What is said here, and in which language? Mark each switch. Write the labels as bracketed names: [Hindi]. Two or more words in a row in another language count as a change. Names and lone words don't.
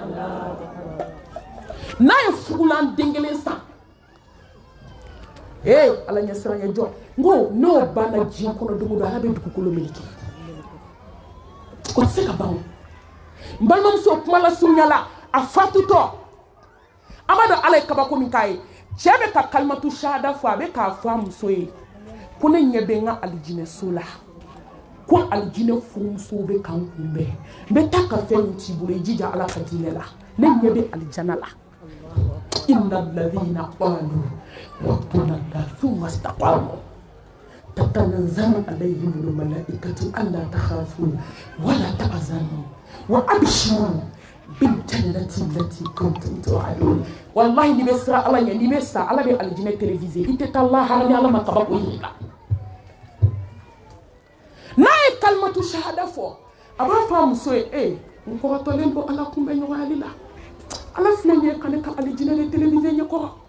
[Bambara] n'a ye fugulan den 1 san ala ɲɛ siran jɔ n ko n'o banna diɲɛ kɔnɔ dogo don ala bɛ dugukolo meleke o tɛ se ka ban n balimamuso kuma la surunya la a fatutɔ an b'a dɔn ala ye kabako min k'a ye cɛ bɛ ka [Arabic] كلمة الشهادة [Bambara] fɔ a bɛ k'a fɔ a muso ye ko ne ɲɛ bɛ n ka alijinɛso la ko alijinɛ furumusow bɛ k'an kunbɛn n bɛ taa ka fɛn min t'i bolo i jija ala ka diinɛ la ne ɲɛ bɛ alijana la [Arabic] إن الذين قالوا ربنا الله ثم استقاموا تتنزل عليهم الملائكة ألا تخافوا ولا تحزنوا وأبشروا بالجنة التي كنتم توعدون [Bambara] wallahi ni bɛ siran ala ɲɛ ni bɛ sa ala bɛ alijinɛ télévisé i tɛ taa lahara ni ala ma kabako yir'i la n'a ye [Arabic] كلمة الشهادة [Bambara] fɔ a b'a fɔ a muso ye n kɔrɔtɔlen don ala kunbɛ ɲɔgɔnyali la ala filɛ nin ye ka ne ka alijinɛ de télévisé ɲɛkɔrɔ